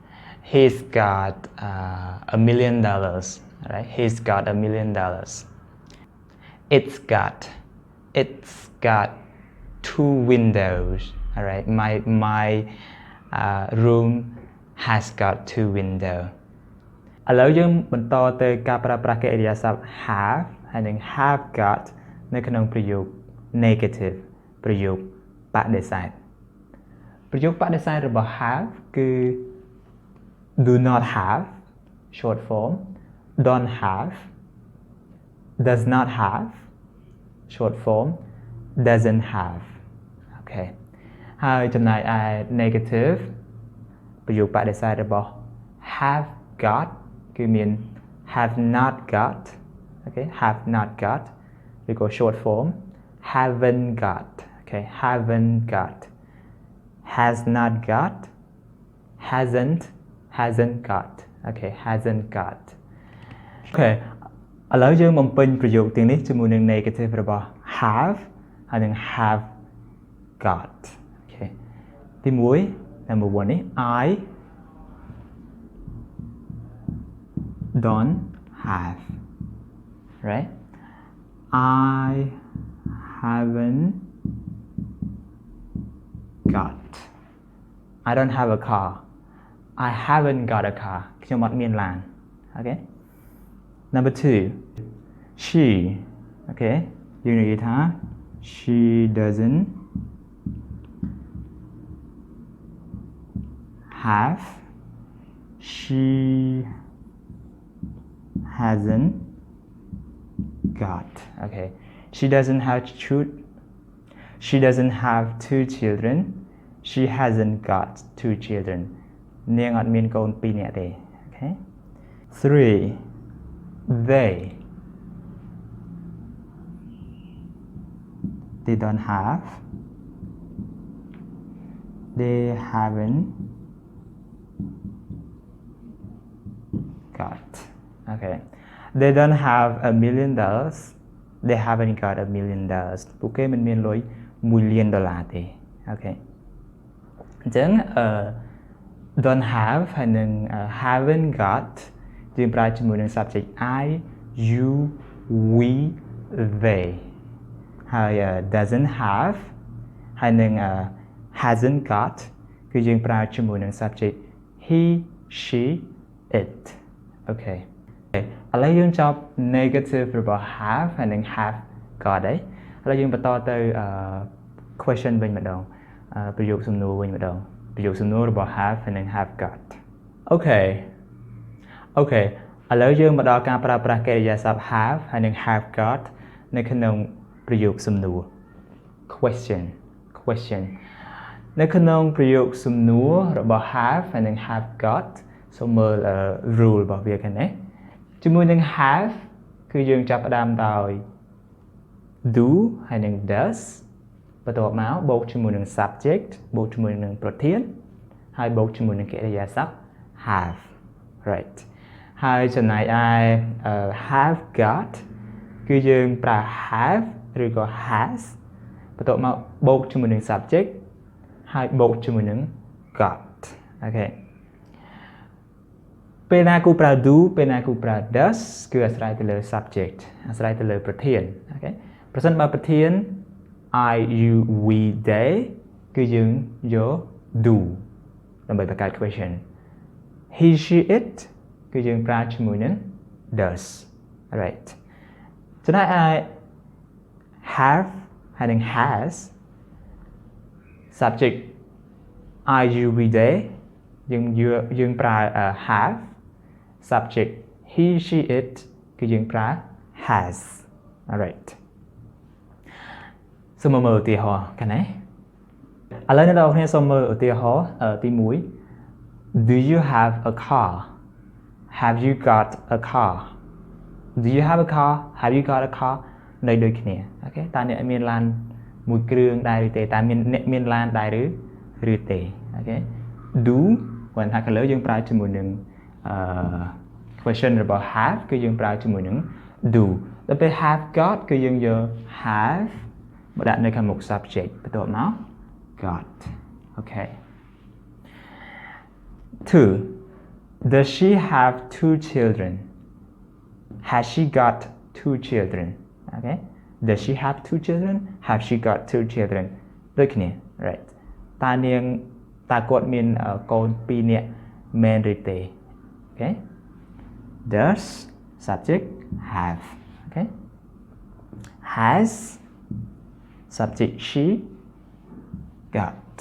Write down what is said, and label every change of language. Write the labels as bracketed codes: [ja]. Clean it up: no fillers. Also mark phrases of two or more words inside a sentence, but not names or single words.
[en] $1 million right he's got $1 million it's got two windows all right my room has got two windows [km] ឥឡូវយើងបន្តទៅការប្រើប្រាស់កិរិយាសព្ទ [en] have ហើយ [km] នឹង [en] have got [km] នៅក្នុងប្រយោគ negative ប្រយោគបដិសេធប្រយោគបដិសេធរបស់ have គឺ [en] do not have short form don't have does not have short form doesn't have [km] អូខេហើយចំណែកឯ [en] negative ប្រយោគប [km] ដិសេធរបស់ [en] have got [km] គឺមាន [en] have not got okay have not got ឬក៏ short form haven't got okay haven't got has not got hasn't got okay hasn't got okay [km] ឥឡូវយើងបំពេញប្រយោគទាំងនេះជាមួយនឹង [en] negative របស់ have [km] ហើយនឹង [en] have got okay ទី1 number 1នេះ I don't have right I haven't got I don't have a car I haven't got a car [km] ខ្ញុំអត់មានឡាន [en] okay number 2 she okay [km] យើងនិយាយថា [en] she doesn't have she hasn't got okay she doesn't have two children she hasn't got two children [km] នាងអត់មានកូន2នាក់ទេ [en] okay 3 they don't have they haven't got okay they don't have $1 million they haven't got $1 million [km] ពួកគេមិនមានលុយ$1 លានទេ [en] okay អញ្ចឹង don't have [km] ហើយនឹង [en] haven't got [km] យើងប្រើជាមួយនឹង [en] subject I you we they ហើយ doesn't have ហើយ [km] នឹង [en] hasn't got [km] គឺយើងប្រើជាមួយនឹង [en] subject he she it okay [km] ឥឡូវយើងចប់ negative របស់ have ហើយនឹង [en] have got [km] ហើយឥឡូវយើងបន្តទៅ question វិញម្ដងប្រយោគសំណួរវិញម្ដងប្រយោគសំណួររបស់ have ហើយនឹង [en] have got okay [km] ឥឡូវយើងមកដល់ការប្រើប្រាស់កិរិយាសព្ទ have ហើយនឹង [en] have got [km] នៅក្នុងប្រយោគសំណួរ question នៅក្នុង ប្រយោគសំណួររបស់ have ហើយនឹង [en] have got [km] សូមមើល rule របស់វាខាងនេះជាមួយ នឹង have គឺយើងចាប់ផ្ដើមដោយ do ហើយនឹង does បន្ទាប់មកបូកជាមួយនឹង subject បូកជាមួយនឹងប្រធានហើយបូកជាមួយនឹងកិរិយាសព្ទ have right ហើយចំណែកឯ [en] have got [km] គឺយើងប្រើ have ឬក៏ has បន្ទាប់មកបូកជាមួយនឹង subject ហើយបូកជាមួយនឹង got okay ពេលណាគូប្រើ do ពេលណាគូប្រើ does គឺអាស្រ័យទៅលើ subject អាស្រ័យទៅលើប្រធា ន okay ប្រសិនបើប្រធាន [en] I you we they [km] គឺ យើងយក do ដើម្បីបង្កើត question [en] he she it [km] គឺយើងប្រើជាមួយនឹង does right ចំណែកឯ have ហើយនឹង has [en] subject I you we they [km] យើងប្រើ have [en] subject he she it [km] គឺយើងប្រើ has alright សូមមើលឧទាហរណ៍ខាងនេះឥឡូវអ្នកនរគ្នាសូមមើលឧទាហរណ៍ទី1 [en] Do you have a car Have you got a car Do you have a car [km] Have you got a car នៅដូចគ្នាអូខេតើអ្នកមានឡានមួយគ្រឿងដែរឬទេតើអ្នកមានឡានដែរឬទេអូខេ Do គាត់ថាខាងលើយើងប្រើជាមួយនឹងquestion របស់ have គឺយើងប្រើជាមួយនឹង do ដល់ពេល have got គឺយើងយក have មកដាក់នៅខាងមុខ subject បន្ទាប់មក got okay [en] 2 Does she have 2 children Has she got 2 children okay Does she have 2 children Have she got 2 children [km] ដូចគ្នា [en] right [km] តើគាត់មានកូន2នាក់មែនឬទេ [en] okay Does subject have okay has subject she got